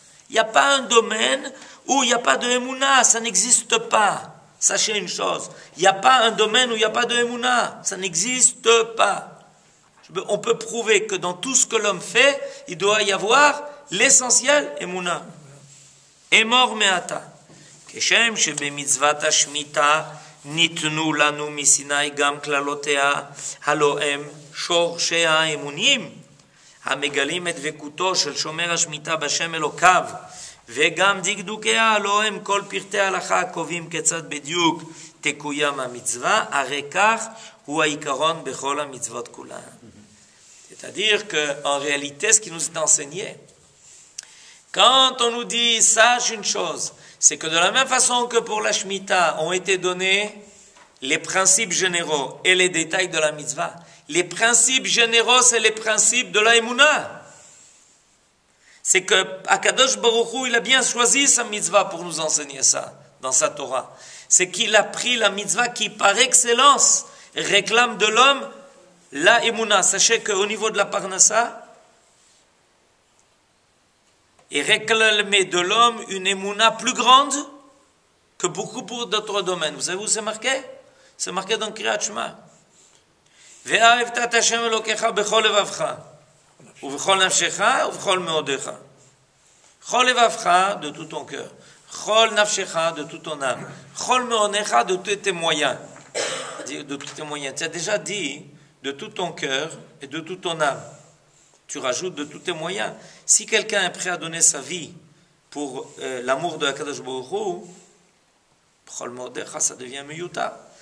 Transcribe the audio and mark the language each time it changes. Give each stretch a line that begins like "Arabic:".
French: Il n'y a pas un domaine où il n'y a pas de Emouna, ça n'existe pas. Sachez une chose, il n'y a pas un domaine où il n'y a pas de Emouna, ça n'existe pas. On peut prouver que dans tout ce que l'homme fait, il doit y avoir l'essentiel Emouna.
Hebrew: Emor me'ata. Keshem shebemitzvat hashmita nitnu lanu misinai gam klalotea haloem shorshei האמונים המגלים את דבקותו של שומר השמיטה בשם אלוקיו וגם דקדוקיה הלא הם כל פרטי ההלכה הקובעים כיצד בדיוק תקוים המצווה, הרי כך הוא העיקרון בכל המצוות כולן.
French: C'est-à-dire qu'en réalité, ce qui nous est enseigné, quand on nous dit, sache une chose, c'est que de la même façon que pour la Shemitah ont été donnés les principes généraux et les détails de la mitzvah, les principes généraux, c'est les principes de la Emouna. C'est que Akadosh Baruch Hu, il a bien choisi sa mitzvah pour nous enseigner ça, dans sa Torah. C'est qu'il a pris la mitzvah qui, par excellence, réclame de l'homme la Emouna. Sachez qu'au niveau de la Parnassa, il réclame de l'homme une Emouna plus grande que beaucoup d'autres domaines. Vous savez où c'est marqué? C'est marqué dans Kriyat Shema.
Hebrew: ואהבת את השם אלוקיך בכל לבבך ובכל נפשך ובכל מאודיך. Chol evavcha,
French: de tout ton cœur.
Hebrew: Chol nafshecha,
French: de toute ton âme.
Hebrew: Chol meonecha,
French: de tous tes moyens. De tous tes moyens. Tu as déjà dit de tout ton cœur et de toute ton âme. Tu rajoutes de tous tes moyens. Si quelqu'un est prêt à donner sa vie pour l'amour de Akadosh Baruch Hu,
Hebrew: Chol meonecha,
French: ça devient meyuta.